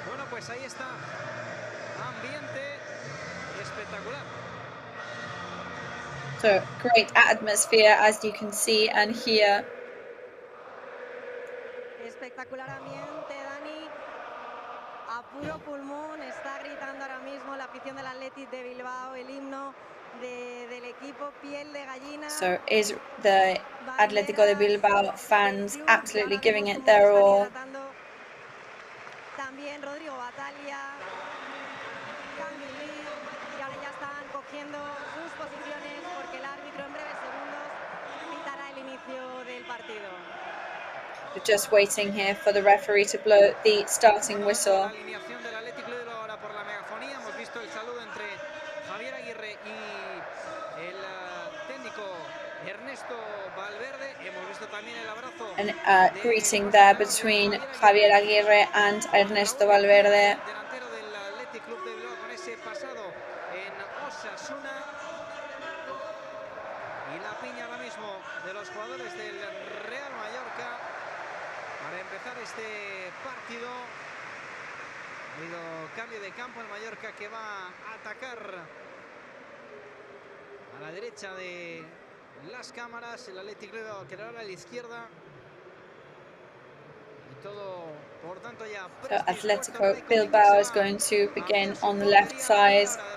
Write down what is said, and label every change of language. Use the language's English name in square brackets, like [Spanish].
[Spanish] Pues ahí está, ambiente espectacular. [English] So great atmosphere, as you can see and hear. [Spanish] Espectacular ambiente, Dani. A puro pulmón está gritando ahora mismo la afición del Athletic de Bilbao, el himno del equipo, piel de gallina. [English] So is the Atlético de Bilbao fans absolutely giving it their all. [Spanish] También Rodrigo Bataglia, kang-in Lee, y ahora ya están cogiendo sus posiciones porque el árbitro en breves segundos pitará el inicio del partido. [English] We're just waiting here for the referee to blow the starting whistle. [Spanish] Alineación del Athletic Club ahora por la megafonía. Hemos visto el saludo entre Javier Aguirre y el técnico Ernesto Valverde. Hemos visto también el abrazo. [English] An greeting there between Javier Aguirre and Ernesto Valverde. [Spanish] Delantero del Athletic Club de Bilbao con ese pasado en Osasuna. Y la piña ahora mismo de los jugadores del Real Mallorca para empezar este partido. Ha habido cambio de campo en Mallorca que va a atacar a la derecha de las cámaras. El Athletic Club que ahora a la izquierda. Y todo, por tanto, ya. [English] So Atletico Bilbao is going to begin on the left side.